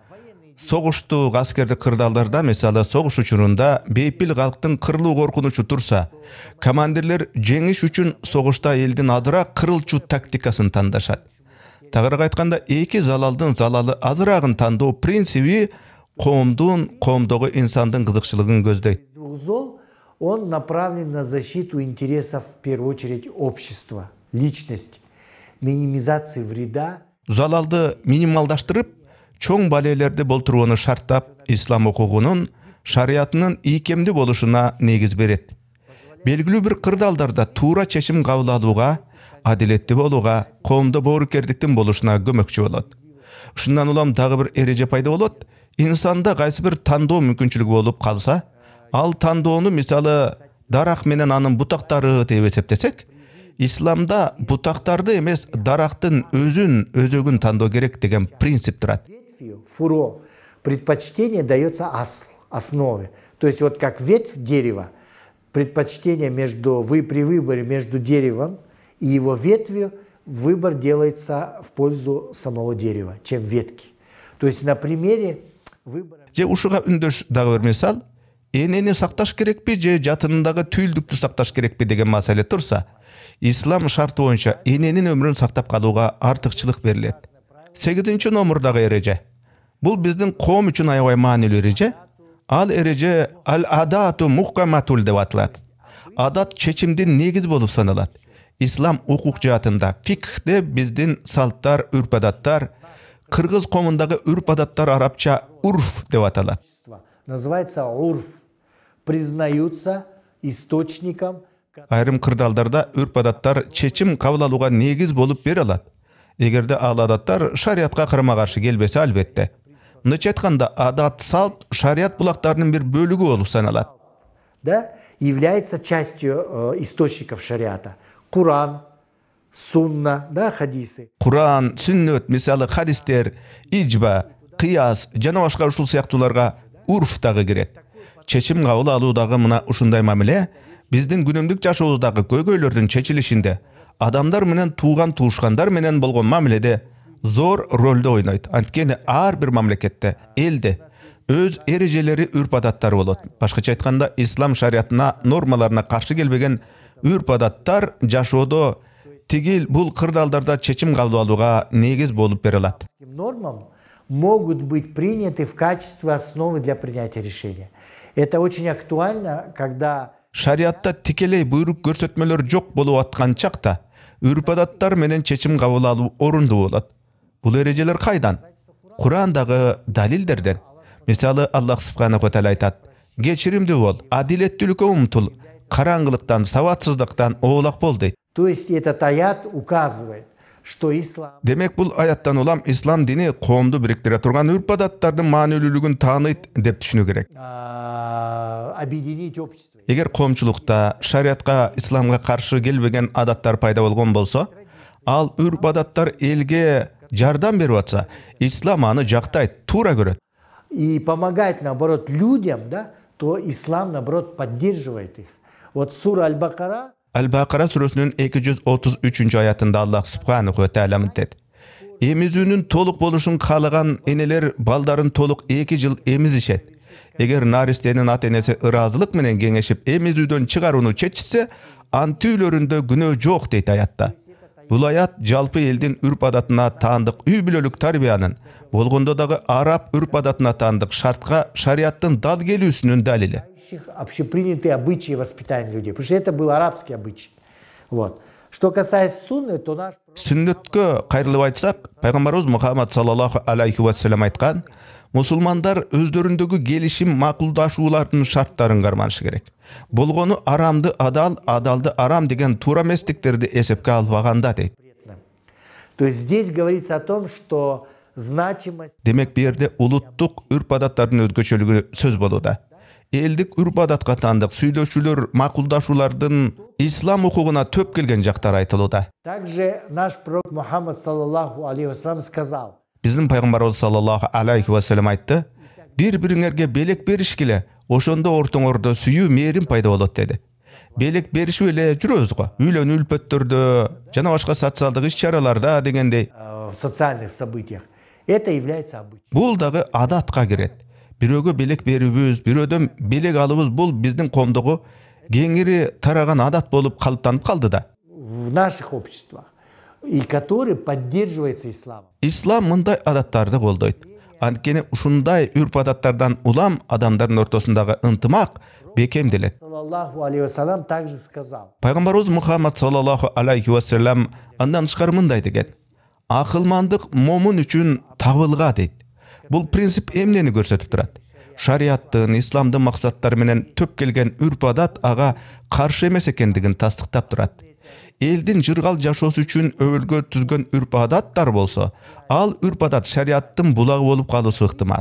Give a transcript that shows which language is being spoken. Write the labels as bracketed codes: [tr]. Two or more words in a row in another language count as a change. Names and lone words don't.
[ky] Согуштук аскердик кырдаалдарда, мисалы согуш учурунда бейпил калктын кырылуу коркунучу турса, командирлер жеңиш үчүн согушта элдин азыраак кырылчу тактикасын тандашат. Тагыраак айтканда, эки залалдын залалы азыраагын тандоо принциби коомдогу инсандын кызыкчылыгын көздөйт. [ru] Зол, он направлен на защиту интересов, в первую очередь, общества, личности, минимизации вреда. [ky] Залалды минималдаштырып, чоң балээлерди болтурууну шарттап, ислам укугунун, шариятынын ийкемдүү болушуна негиз берет. Белгилүү бир кырдаалдарда туура чечим кабыл алууга, адилеттүү болууга, коомдо боорукердиктин болушуна көмөкчү болот. Ушундан улам дагы бир эреже пайда болот. Инсанда кайсы бир тандоо мүмкүнчүлүгү болуп калса, ал тандоону мисалы дарак менен анын бутактары деп эсептесек, исламда бутактарды эмес, дарактын өзөгүн тандоо керек деген принцип турат. [ru] Фуро предпочтение дается основе. То есть вот как ветвь дерева, предпочтение при выборе между деревом и его ветвью выбор делается в пользу самого дерева, чем ветки. То есть на примере выбора... [ky] Же ушуга үндөш дагы бир мисал, энени сакташ керекпи же жатынындагы түйүлдүктү сакташ керекпи деген маселе турса, ислам шарты боюнча эненин өмүрүн сактап калууга артыкчылык берилет. 8 номурдагы эреже. Бул биздин коом үчүн аябай маанилүү эреже. Ал эреже [ar] العادة محكمة [ky] деп аталат. Адат чечимдин негизи болуп саналат. Ислам укук жаатында, фикхте биздин салттар, үрп-адаттар, кыргыз коомундагы үрп-адаттар арабча урф деп аталат. [ru] Называется урф. Признаются источником. [ky] Айрым кырдаалдарда үрп-адаттар чечим кабыл алууга негиз болуп бере алат. Эгерде ал адаттар шариатка карама-каршы келбесе албетте. Мындайча айтканда, адат, салт шариат булактарынын бир бөлүгү болуп саналат. [ru] Да, является частью источников шариата. Куран, сунна, да, хадисы. [ky] Куран, сүннөт, мисалы хадистер, ижба, кыяс жана башка ушул сыяктууларга урф дагы кирет. Чечим кабыл алуудагы мына ушундай мамиле биздин күнүмдүк жашоодагы көйгөйлөрдүн чечилишинде, адамдар менен тууган туушкандар менен болгон мамиледе зор ролду ойнойт. Анткени ар бир мамлекетте, элде өз эрежелери, үрп-адаттары болот. Башкача айтканда, ислам шариатына, нормаларына каршы келбеген үрп-адаттар жашоодо тигил бул кырдаалдарда чечим кабыл алууга негиз болуп бере алат. [ru] Нормам могут быть приняты в качестве основы для принятия решения. Это очень актуально, когда [ky] шариатта тикелей буйрук көрсөтмөлөр жок болуп аткан чакта үрп-адаттар менен чечим кабыл алуу орундуу болот. Бул эрежелер кайдан? Курандагы далилдерден. Мисалы Аллах [ar] سبحانه وتعالى [ky] айтат: "Кечиримдүү бол, адилеттүүлүккө умтул, караңгылыктан, сабатсыздыктан оолак бол" дейт. [ru] То есть этот аят указывает, что ислам... [ky] Демек бул аяттан улам ислам дини коомду бириктире турган үрп-адаттардын маанилүүлүгүн тааныйт деп түшүнүү керек. [ru] Объединить общество. [ky] Эгер коомчулукта шариатка, исламга каршы келбеген адаттар пайда болгон болсо, ал үрп-адаттар элге жардам берип атса, ислам аны жактайт, туура көрөт. [ru] И помогает, наоборот, людям, да, то ислам, наоборот, поддерживает их. Вот сура Аль-Бакара... [ky] Аль-Бакара сүрөсүнүн 233-аятында Аллах [ar] سبحانه وتعالى [ky] мынтет: "Эмизүүнүн толук болушун каалаган энелер балдарын толук 2 жыл эмизишет. Эгер наристенин ата-энеси ыраазылык менен кеңешип эмизүүдөн чыгарууну чечсе, антүүлөрүндө күнөө жок" дейт аятта. Бул аят жалпы элдин үрп-адатына таандык үй бүлөлүк тарбиянын, болгондо дагы араб үрп-адатына таандык шартка шариаттын дал келүүсүнүн далили. [ru] Общепринятые обычаи воспитания людей, потому что это был арабский обычай. Вот. Что касается сунны, то наш... [ky] Сүннөткө кайрылып айтсак, пайгамбарыбыз Мухаммад [ar] صلى الله عليه وسلم [ky] айткан: "Мусулмандар өздөрүндөгү келишим макулдашуулардын шарттарын карманышы керек. Болгону арамды адал, адалды арам деген туура эместиктерди эсепке албаганда" дейт. [ru] То есть здесь говорится о том, что значимость... [ky] Демек, бу жерде улуттук үрп-адаттардын өзгөчөлүгү сөз болууда. Элдик үрп-адатка таандык сүйлөшүүлөр, макулдашуулардын ислам укугуна төп келген жактары айтылууда. [ru] Также наш пророк Мухаммад [ar] صلى الله عليه وسلم [ru] сказал: [ky] Биздин пайгамбарыбыз [ar] صلى الله عليه وسلم [ky] айтты: "Бири-бириңерге белек беришкиле, ошондо ортоңордо сүйүү, мээрим пайда болот" деди. Белек беришип эле жүрөбүз го. Үйлөнүү үлпөттөрдө жана башка социалдык иш-чараларда дегендей. [ru] В социальных событиях. Это является обычаем. [ky] Бул дагы адатка кирет. Бирөөгө белек берүүбүз, бирөөдөн белек алыбыз бул биздин коомдогу кеңири тараган адат болуп калыптанып калды да. [ru] В наших обществах, и который поддерживается исламом. [ky] Ислам мындай адаттарды колдойт. Анткени ушундай үрп-адаттардан улам адамдардын ортосундагы ынтымак бекемделет. [ar] صلى الله عليه وسلم [ru] также сказал: [ky] Пайгамбарыбыз Мухаммад [ar] صلى الله عليه وسلم [ky] андан тышкары мындай деген: "Акылмандык момун үчүн табылга" дейт. Бул принцип эмнени көрсөтүп турат? Шариаттын, исламдын максаттары менен төп келген үрп-адат ага каршы эмес экендигин тастыктап турат. Элдин жыргал жашоосу үчүн өбөлгө түзгөн үрп-адаттар болсо, ал үрп-адат шариаттын булагы болуп калуусу ыктымал.